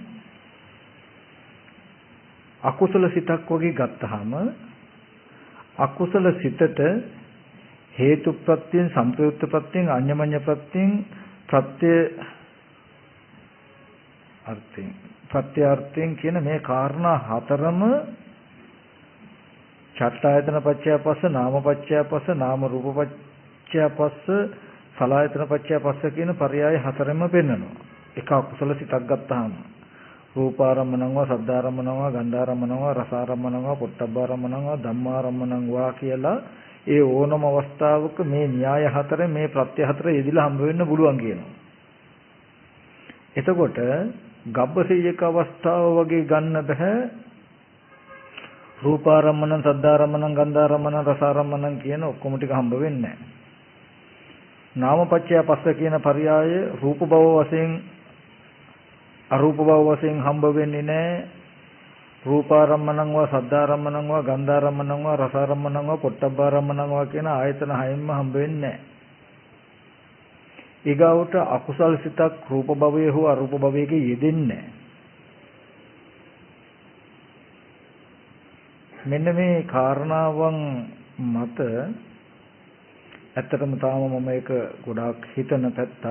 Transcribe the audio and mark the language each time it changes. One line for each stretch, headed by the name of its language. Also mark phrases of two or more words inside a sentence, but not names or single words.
Sinhala: අකුසල සිතක් වගේ ගත්තාම අකුසල සිතට හේතු ප්‍රත්‍යයෙන් සම්ප්‍රයුක්ත ප්‍රත්‍යයෙන් අඤ්ඤමඤ්ඤ ප්‍රත්‍යයෙන් ප්‍රත්‍ය අර්ථයෙන් ප්‍රත්‍යාර්ථයෙන් කියන මේ කාරණා හතරම
Pali: චට්ඨායතන පච්චය පස්ස නාම පච්චය පස්ස නාම රූප පච්චය පස්ස සලආයතන පච්චය පස්ස
Sinhala: කියන පරයය හතරෙන්ම පෙන්නනවා. එක අකුසල සිතක් ගත්තාම
Pali: රූපාරම්මණං වා සද්ධාරම්මණං වා ගන්ධාරම්මණං වා රසාරම්මණං වා පොට්ටබ්බාරම්මණං වා ධම්මාරම්මණං වා
Sinhala: කියලා ඒ ඕනම අවස්ථාවක මේ න්‍යාය හතරේ මේ ප්‍රත්‍ය හතර යෙදිලා හම්බ වෙන්න පුළුවන් කියනවා. එතකොට ගබ්බසීයක අවස්ථාව වගේ ගන්න බෑ
Pali: රූපාරම්මණං සද්ධාරම්මණං ගන්ධාරම්මණං රසාරම්මණං
Sinhala: කියන ඔක්කොම ටික හම්බ වෙන්නේ නැහැ.
Pali: නාමපච්චය පස්ස
Sinhala: කියන පරයය රූප භව වශයෙන් අරූප භව වශයෙන් හම්බ වෙන්නේ නැහැ.
Pali: රූපාරම්මණං වා සද්ධාරම්මණං වා ගන්ධාරම්මණං වා රසාරම්මණං වා පොට්ටබ්බාරම්මණං වා
Sinhala: කියන ආයතන හයෙන්ම හම්බ වෙන්නේ නැහැ. ඊගාවට අකුසල් සිතක් රූප භවයේ හෝ අරූප භවයේ යෙදෙන්නේ නැහැ. මෙන්න මේ කාරණාවන් මත ඇත්තටම තාම මම ඒක ගොඩාක් හිතන පැත්තක්.